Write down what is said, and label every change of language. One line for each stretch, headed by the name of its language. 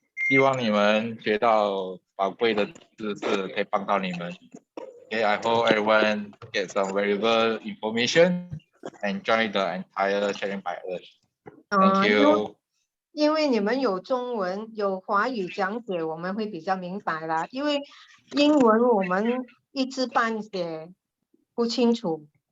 Chinese: 希望你们学到宝贵的知识，可以帮到你们。
English: Okay, I hope everyone gets some valuable information and enjoy the entire sharing by us. Thank you.
Chinese: 因为你们有中文有华语讲解，我们会比较明白啦。因为英文我们一知半解，不清楚。